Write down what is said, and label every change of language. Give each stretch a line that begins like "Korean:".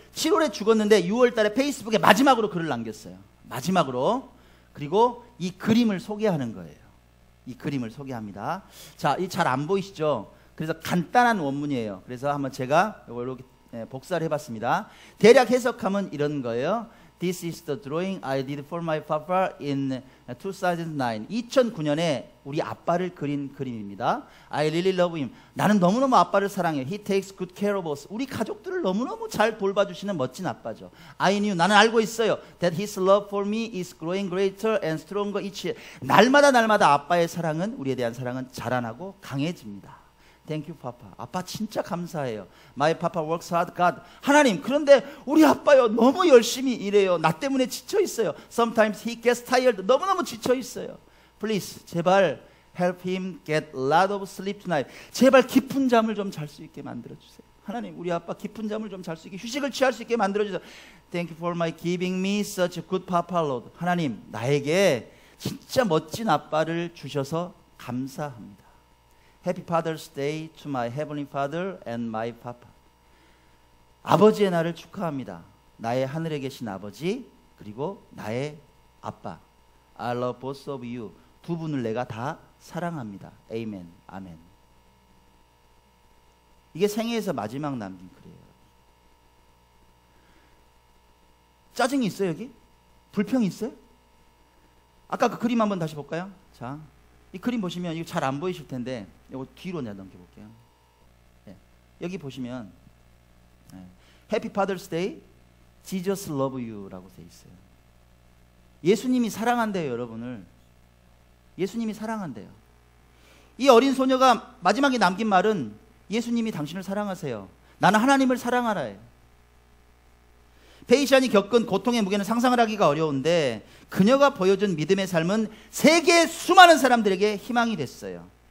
Korean: 7월에 죽었는데 6월 달에 페이스북에 마지막으로 글을 남겼어요. 마지막으로. 그리고 이 그림을 소개하는 거예요. 이 그림을 소개합니다. 자, 이 잘 안 보이시죠? 그래서 간단한 원문이에요. 그래서 한번 제가 이렇게 복사를 해봤습니다. 대략 해석하면 이런 거예요.
English: This is the drawing I did for my papa in 2009.
Korean: 2009년에 우리 아빠를 그린 그림입니다.
English: I really love him.
Korean: 나는 너무너무 아빠를 사랑해요.
English: He takes good care of us.
Korean: 우리 가족들을 너무너무 잘 돌봐주시는 멋진 아빠죠.
English: I knew.
Korean: 나는 알고 있어요.
English: That his love for me is growing greater and stronger each year.
Korean: 날마다 아빠의 사랑은, 우리에 대한 사랑은 자라나고 강해집니다.
English: Thank you, Papa.
Korean: 아빠 진짜 감사해요.
English: My Papa works hard, God.
Korean: 하나님, 그런데 우리 아빠요 너무 열심히 일해요. 나 때문에 지쳐 있어요.
English: Sometimes he gets tired.
Korean: 너무너무 지쳐 있어요.
English: Please,
Korean: 제발
English: help him get a lot of sleep tonight.
Korean: 제발 깊은 잠을 좀 잘 수 있게 만들어 주세요. 하나님, 우리 아빠 깊은 잠을 좀 잘 수 있게, 휴식을 취할 수 있게 만들어 주세요.
English: Thank you for my giving me such a good Papa, Lord.
Korean: 하나님, 나에게 진짜 멋진 아빠를 주셔서 감사합니다.
English: Happy Father's Day to my Heavenly Father and my Papa.
Korean: 아버지의 날을 축하합니다. 나의 하늘에 계신 아버지 그리고 나의 아빠.
English: I love both of you.
Korean: 두 분을 내가 다 사랑합니다.
English: Amen.
Korean: 아멘. 이게 생애에서 마지막 남긴 글이에요. 짜증이 있어요 여기? 불평이 있어요? 아까 그 그림 한번 다시 볼까요? 자, 이 그림 보시면 이거 잘 안 보이실 텐데 이거 뒤로 내가 넘겨볼게요. 네. 여기 보시면
English: Happy Father's Day, Jesus love you
Korean: 라고 돼 있어요. 예수님이 사랑한대요, 여러분을. 예수님이 사랑한대요. 이 어린 소녀가 마지막에 남긴 말은 예수님이 당신을 사랑하세요. 나는 하나님을 사랑하라예요. 페이샨이 겪은 고통의 무게는 상상을 하기가 어려운데 그녀가 보여준 믿음의 삶은 세계의 수많은 사람들에게 희망이 됐어요.